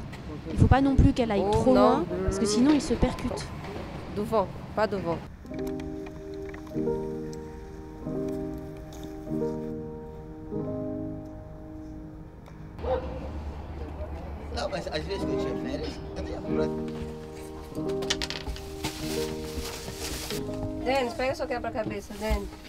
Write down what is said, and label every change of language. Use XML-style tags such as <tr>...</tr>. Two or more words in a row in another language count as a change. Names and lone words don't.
<fr>Il ne faut pas non plus qu'elle aille trop loin parce que sinon il se percute. Devant, pas devant.</fr> <pt>Não, mas às vezes quando tinha férias, eu nem ia comprar. Denis, pega seu quebra-cabeça, Denis.</pt>